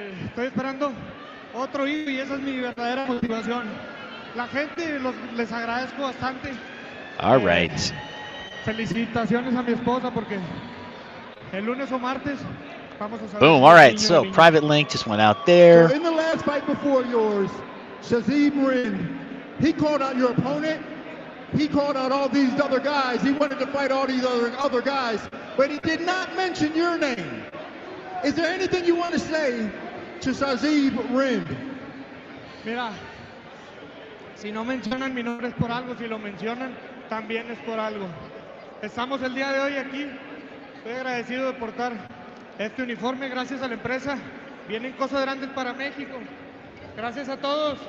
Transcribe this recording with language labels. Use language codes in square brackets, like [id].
[es] Estoy esperando otro hijo y esa es mi verdadera motivación. La gente les agradezco bastante. [en] All right. [es] Felicitaciones a mi esposa porque el lunes o martes vamos a saber. [en] Boom. All right. So private link just went out there. So in the last fight before yours, Shazim Rin, he called out your opponent. He called out all these other guys. He wanted to fight all these other guys, but he did not mention your name. Is there anything you want to say to Shazim Rin? [es] Mira, si no mencionan mi nombre es por algo, si lo mencionan también es por algo. Estamos el día de hoy aquí. Estoy agradecido de portar este uniforme gracias a la empresa. Vienen cosas grandes para México. Gracias a todos.